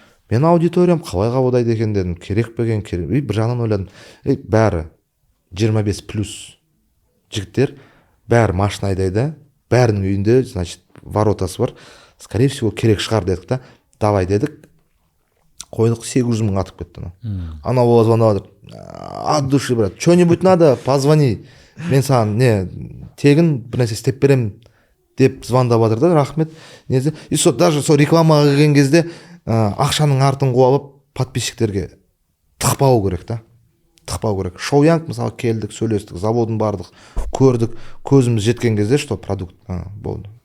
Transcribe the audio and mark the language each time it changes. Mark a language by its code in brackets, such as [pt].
[kk] Мен аудиториям қалай қабылдайды екен дедім, керек пе екен, керек. Бір жағынан ойладым, бәрі 25+ жігіттер, бәрі машина айдайды, бәрінің үйінде, значит, воротасы бар. [ru] Скорее всего, [kk] керек шығар дедік та. Давай дедік, қойдық, 800 000 атып кетті. Ана бола звондап жатыр. [ru] От души, брат, что-нибудь надо, позвони. [kk] Мен саған тегін бір нәрсе істеп берем деп звондап жатыр да, рахмет. И даже сол рекламаға келген кезде ақшаның артын қуалап подписчиктерге тықпау керек та. Тықпау керек. Шоуянг мысалы келдік, сөйлестік, заводын бардық, көрдік, көзіміз жеткен кезде, что продукт болды.